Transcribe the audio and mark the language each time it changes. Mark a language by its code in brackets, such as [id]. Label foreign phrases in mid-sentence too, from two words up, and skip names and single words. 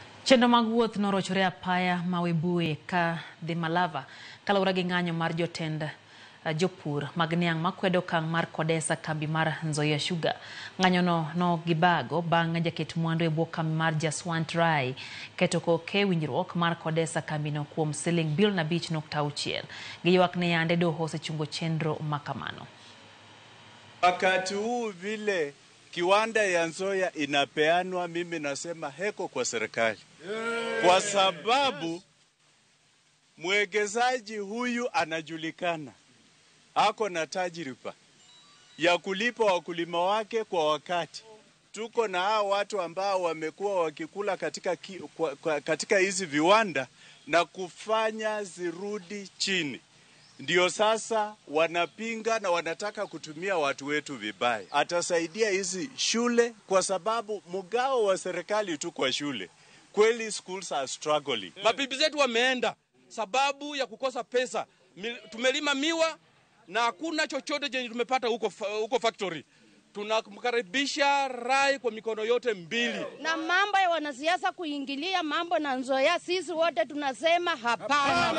[luo] Chenro mag wuoth norochore apaya mawebue ka dhi Malava kaluwore gi ng'anyo mar jotend jopur mag niang' makwedo kang' mar kodesa kambi mar Nzoia Sugar. Ng'anyono no gibago bang' jaket mwandu e bwo kambi mar Jaswant Rai keto koke winjruok mar kodesa kambino kuom Sh5.6. Giywak ne yande doho osechungo chenro makamano. [sw] Wakati huu vile kiwanda ya Nzoia inapeanwa, mimi nasema heko kwa serikali. Kwa sababu mwekezaji huyu anajulikana, ako na tajiriba ya kulipa wakulima wake kwa wakati. Tuko na hao watu ambao wamekuwa wakikula katika hizi viwanda na kufanya zirudi chini. Ndio sasa wanapinga na wanataka kutumia watu wetu vibaya. Atasaidia hizi shule kwa sababu mgao wa serikali tu kwa shule. [en] Kweli schools are struggling. [sw] Mabibi zetu wameenda sababu ya kukosa pesa. Tumelima miwa na hakuna chochote chenye tumepata huko factory. Tunamkaribisha Rai kwa mikono yote mbili. Na mambo ya wanasiasa kuingilia mambo na Nzoia, sisi wote tunasema hapana.